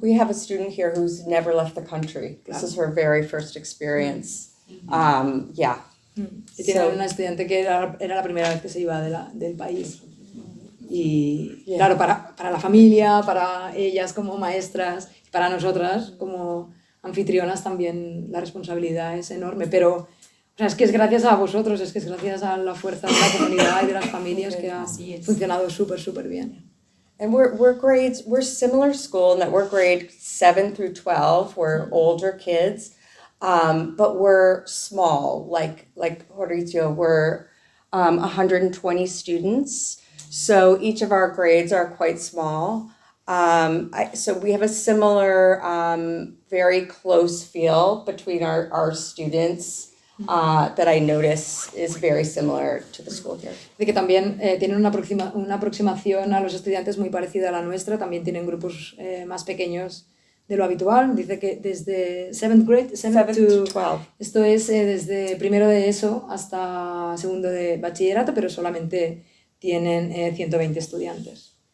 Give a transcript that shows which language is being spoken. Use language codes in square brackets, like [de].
[en] We have a student here who's never left the country. This is her very first experience. Yeah. [es] Y tiene una estudiante que era la primera vez que se iba del país. Y claro, para la familia, para ellas como maestras, para nosotras como anfitrionas también la responsabilidad es enorme, pero es que es gracias a vosotros, es que es gracias a la fuerza de la comunidad y de las familias que ha funcionado súper bien. [en] And we're similar school in that we're grade 7 through 12. We're older kids, but we're small. Like Mauricio, we're 120 students. So each of our grades are quite small. So we have a similar, very close feel between our students that I notice is very similar to the school here. [es] De que también tienen una aproximación a los estudiantes muy parecida a la nuestra, también tienen grupos más pequeños de lo habitual. Dice que desde 7th grade, 7 to 12. Esto es desde primero de ESO hasta segundo de bachillerato, pero solamente tienen 120 estudiantes.